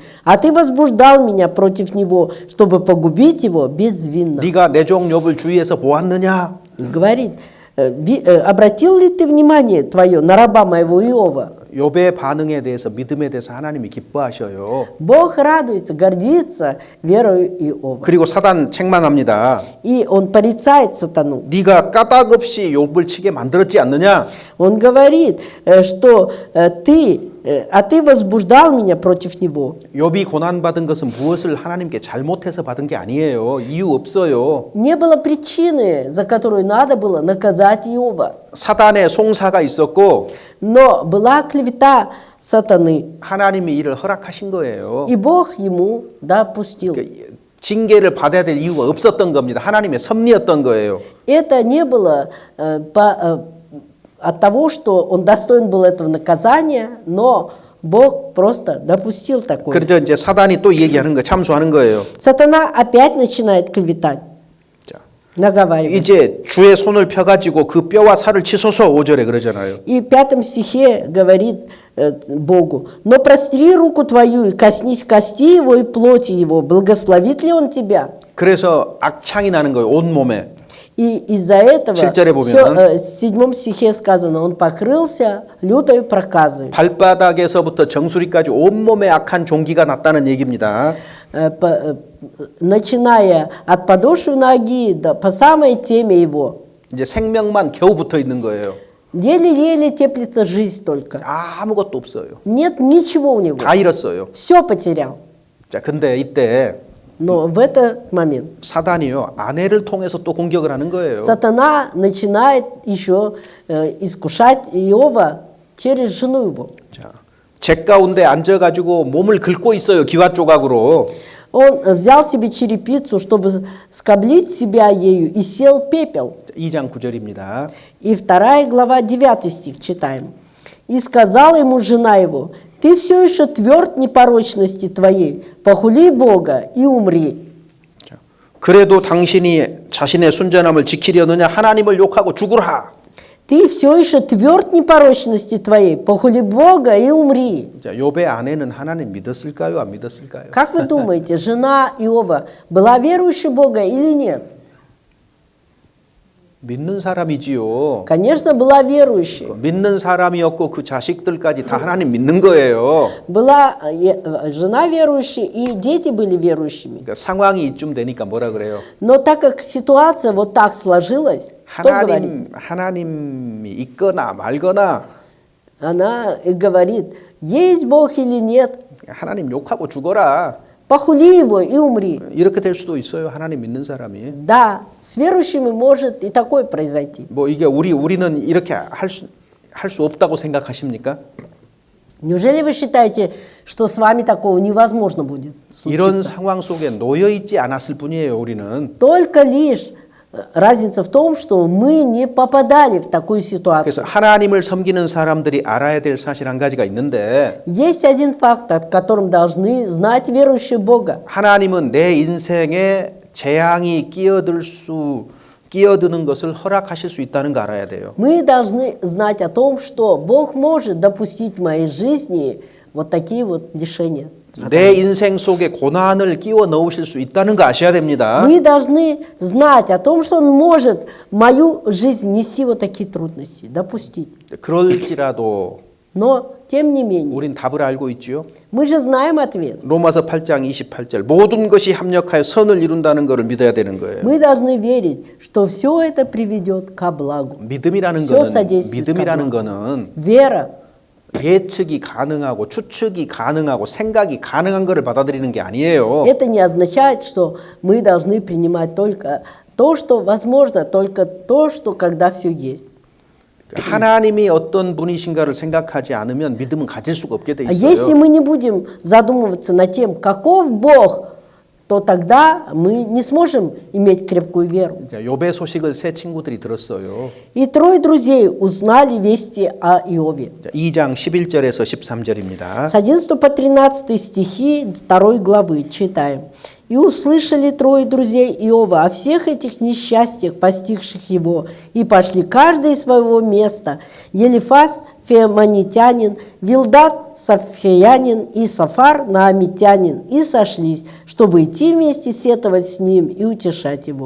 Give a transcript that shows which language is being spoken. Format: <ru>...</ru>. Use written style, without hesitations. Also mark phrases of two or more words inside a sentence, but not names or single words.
<ru>А ты возбуждал меня против него, чтобы погубить его безвинно».</ru> <ko>네가 내 종 욥을 주위에서 보았느냐?</ko> <ru>Говорит, обратил ли ты внимание твое на раба моего Иова?</ru> <ko>욥의 반응에 대해서 믿음에 대해서 하나님이 기뻐하셔요.</ko> <ru>Бог радуется, гордится верою Иова.</ru> <ko>그리고 사단 책망합니다.</ko> <ru>И он порицает сатану.</ru> <ko>네가 까닭 없이 욥을 치게 만들었지 않느냐?</ko> <ru>Он говорит, что ты возбуждал меня против него.</ru> <ko>욥이 고난 받은 것은 무엇을 하나님께 잘못해서 받은 게 아니에요. 이유 없어요.</ko> <ru>Не было причины, за которую надо было наказать Иова.</ru> <ko>사단의 송사가 있었고</ko> <ru>Но была клевета сатаны,</ru> <ko>하나님이 이를 허락하신 거예요.</ko> <ru>и Бог ему допустил.</ru> <ko>징계를 받아야 될 이유가 없었던 겁니다. 하나님의 섭리였던 거예요.</ko> <ru>Это не было от того, что он достоин был этого наказания, но Бог просто допустил такое.</ru> <ko>그러자 이제 사단이 또 얘기하는 거 참수하는 거예요.</ko> <ru>Сатана опять начинает клеветать,</ru> <ko>자,</ko> <ru>наговаривать.</ru> <ko>이제 주의 손을 펴가지고 그 뼈와 살을 치소서 5절에 그러잖아요.</ko> <ru>И в 5 стихе говорит Богу: «Но простри руку твою и коснись кости его и плоти его, благословит ли он тебя?»</ru> <ko>그래서 악창이 나는 거예요. 온 몸에.</ko> <ru>И из-за этого</ru> <ko>7절에 보면은</ko> <ru>в 7 стихе сказано: он покрылся лютою проказой.</ru> <ko>발바닥에서부터 정수리까지 온 몸에 악한 종기가 났다는 얘기입니다.</ko> <ru>Начиная от подошвы ноги по самой теме его.</ru> <ko>이제 생명만 겨우 붙어 있는 거예요.</ko> <ru>Еле-еле теплится жизнь только.</ru> <ko>아무것도 없어요.</ko> <ru>Нет ничего у него.</ru> <ko>다 잃었어요.</ko> <ru>Все потерял.</ru> <ko>자, 근데 이때</ko> <ru>Но в этот момент</ru> <ko>사단이요 아내를 통해서 또 공격을 하는 거예요.</ko> <ru>сатана начинает еще искушать Иова через жену его.</ru> <ko>자, 잭 가운데 앉아가지고 몸을 긁고 있어요. 기와 조각으로.</ko> <ru>Он взял себе черепицу, чтобы скоблить себя ею, и сел пепел.</ru> <ko>2장 9절입니다.</ko> <ru>И 2 глава 9 стих читаем. «И сказала ему жена его: ты все еще тверд непорочности твоей, похули Бога и умри».</ru> <ko>자, 그래도 당신이 자신의 순전함을 지키려느냐 하나님을 욕하고 죽으라.</ko> <ru>Ты все еще тверд непорочности твоей, похули Бога и умри.</ru> <ko>자, 욥의 아내는 하나님 믿었을까요? 안 믿었을까요?</ko> <ru>Как вы думаете, жена Иова была верующей Бога или нет?</ru> <ko>믿는 사람이지요.</ko> <ru>Конечно, была верующей.</ru> <ko>믿는 사람이었고 그 자식들까지 다 하나님 믿는 거예요.</ko> <ru>Была жена верующей, и дети были верующими.</ru> <ko>그러니까 상황이 이쯤 되니까 뭐라 그래요?</ko> <ru>Но так как ситуация вот так сложилась, что говорит?</ru> <ko>하나님이 있거나 말거나</ko> <ru>Она говорит: есть Бог или нет,</ru> <ko>하나님 욕하고 죽어라.</ko> <ru>похули его и умри.</ru> <ko>이렇게 될 수도 있어요. 하나님 믿는 사람이.</ko> <ru>Да, с верующими может и такое произойти.</ru> <ko>뭐 이게 우리는 이렇게 할 수 없다고 생각하십니까?</ko> <ru>Неужели вы считаете, что с вами такого невозможно будет</ru> <ko>이런</ko> <ru>случиться?</ru> <ko>상황 속에 놓여 있지 않았을 뿐이에요. 우리는.</ko> <ru>Только лишь разница в том, что мы не попадали в такую ситуацию.</ru> <ko>그래서 하나님을 섬기는 사람들이 알아야 될 사실 한 가지가 있는데</ko> <ru>Есть один факт, о котором должны знать верующие Бога.</ru> <ko>하나님은 내 인생에 재앙이 끼어드는 것을 허락하실 수 있다는 거 알아야 돼요.</ko> <ru>Мы должны знать о том, что Бог может допустить в моей жизни вот такие вот лишения.</ru> <ko>내 인생 속에 고난을 끼워 넣으실 수 있다는 거 아셔야 됩니다.</ko> <ru>Мы должны знать о том, что Он может в мою жизнь внести вот такие трудности, допустить.</ru> <ko>그럴지라도</ko> <ru>Но, тем не менее,</ru> <ko>우린 답을 알고 있지요.</ko> <ru>мы же знаем ответ.</ru> <ko>로마서 8장 28절 모든 것이 합력하여 선을 이룬다는 것을 믿어야 되는 거예요.</ko> <ru>Мы должны верить, что все это приведет ко благу.</ru> <ko>믿음이라는</ko> <ru>Все</ru> <ko>거는</ko> <ru>содействует ко</ru> <ko>믿음이라는</ko> <ru>благу.</ru> <ko>거는</ko> <ru>Вера</ru> <ko>예측이 가능하고 추측이 가능하고 생각이 가능한 것을 받아들이는 게 아니에요.</ko> <ru>это не означает, что мы должны принимать только то, что возможно, только то, что когда все есть.</ru> <ko>하나님이 어떤 분이신가를 생각하지 않으면 믿음은 가질 수가 없게 돼</ko> <ru>А если</ru> <ko>있어요.</ko> <ru>мы не будем задумываться над тем, каков Бог, то тогда мы не сможем иметь крепкую веру.</ru> <ko>자, 욥의 소식을 세 친구들이 들었어요.</ko> <ru>И 3 друзей узнали вести о Иове.</ru> <ko>2장 11절에서 13절입니다.</ko> <ru>С 11 по 13 стихи 2 главы читаем. «И услышали 3 друзей Иова о всех этих несчастьях, постигших его, и пошли каждый из своего места. Елифаз феоманитянин, Вилдат сафхеянин и Сафар наамитянин, и сошлись, чтобы идти вместе сетовать с ним и утешать его.</ru>